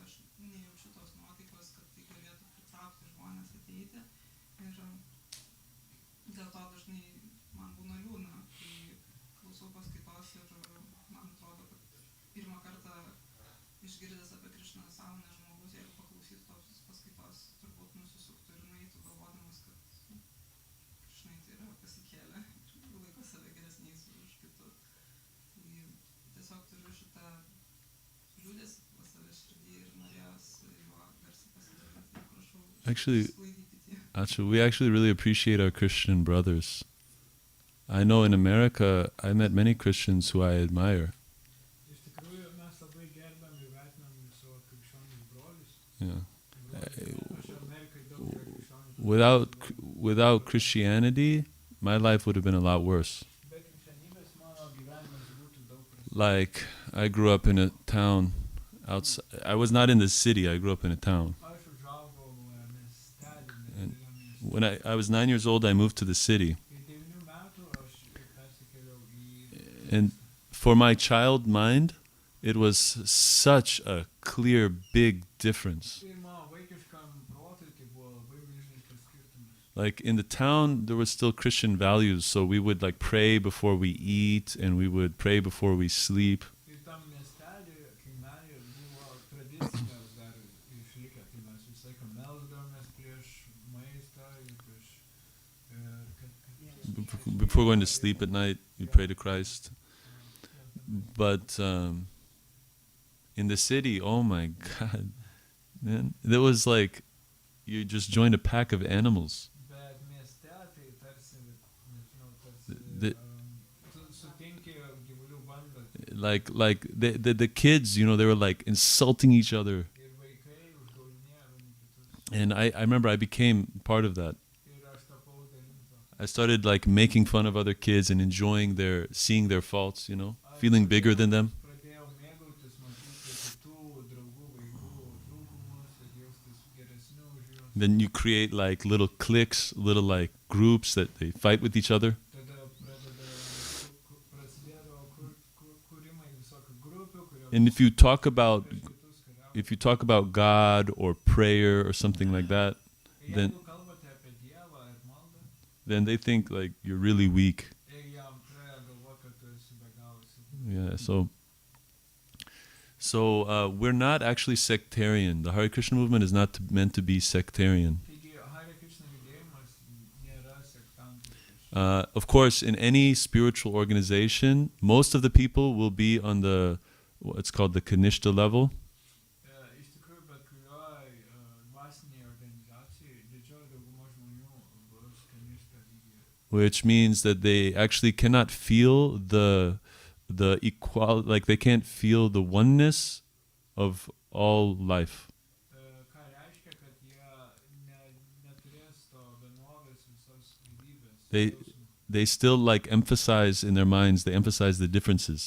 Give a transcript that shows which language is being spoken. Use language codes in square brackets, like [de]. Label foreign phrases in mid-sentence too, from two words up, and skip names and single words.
[lt] Aš nejaučiu tos nuotaikos, kad tai galėtų pritraukti žmonės ateiti ir dėl to dažnai man būna liūdna, kai klausau paskaitos ir man atrodo, kad pirmą kartą išgirdęs apie Krišną sąmonę žmogus, jeigu paklausytų tos paskaitos, turbūt nusisuktų ir nueitų galvodamas, kad Krišnai tai yra pasikėlę ir laiko save geresniais už kitus. Tai tiesiog turiu šitą liūdesį pas save širdį ir norėjosi juo garsiai pasidalinti. Prašau, [en] Actually, we actually really appreciate our Christian brothers. I know in America, I met many Christians who I admire. [lt] Iš tikrųjų, mes labai gerbiam ir vertinam savo krikščionis brolius. [en] Yeah. [lt] Aš Amerikai daug krikščionių. [en] Without Christianity, my life would have been a lot worse. [lt] Be krikščionybės mano gyvenimas būtų daug prastesnis. [en] Like, I grew up in a town outside. I was not in the city, I grew up in a town. [lt] Aš užaugau miestelį, [en] And [lt] nedideliam mieste. [en] when I was 9 years old, I moved to the city. [lt] Kai 9 metų aš persikėliau į... [en] And for my child mind, it was such a clear, big difference. [lt] Ir mano vaikiškam protui tai buvo labai milžiniškas skirtumas. [en] Like in the town, there was still Christian values, so we would like pray before we eat, and we would pray before we sleep. [lt] Ir tam miestelį, kaimelį buvo tradicinės dar išlikę, tai mes visą laiką melsdavomės prieš maistą ir prieš... [en] Before going to sleep at night, we pray to Christ. But in the city, oh my God, man, there was like you just joined a pack of animals. [lt] Bet mieste tai tarsi, nežinau, [en] The- [lt] tarsi sutinki gyvulių bandą [en] Like the kids, you know, they were like insulting each other, [lt] ir vaikai užgaulinėjo vieni kitus. [en] and I remember I became part of that. [lt] Ir aš tapau dalim to. [en] I started like making fun of other kids and enjoying seeing their faults, you know, feeling bigger than them. [lt] Pradėjau mėgautis, matyti kitų draugų vaikų trūkumus ir jaustis geresniu už juos. [en] Then you create like little cliques, little like groups that they fight with each other. [lt] Tada prasidėdavo kūrimai visokių grupių, kurios [en] And if you talk about [lt] prieš kitus kariauja. [en] if you talk about God or prayer or something like that, then [lt] Jeigu kalbate apie Dievą ir maldą, [en] then they think like you're really weak. [lt] ir jam pradeda galvoti, kad tu esi be galo silpnas. [en] Yeah, so we're not actually sectarian. The Hare Krishna movement is not meant to be sectarian. [lt] Taigi, Hare Krishna judėjimas nėra sektantiškas. [en] Of course, in any spiritual organization, most of the people will be on what's called the Kanishta level, [lt] Iš tikrųjų, bet kurioj dvasinėje organizacijoje didžioji dauguma žmonių bus kanishta lygyje. [en] which means that they actually cannot feel the equal, like they can't feel the oneness of all life. [lt] Ką reiškia, kad jie neturės to vienovės visos [en] they still like emphasize in their minds, they emphasize the differences.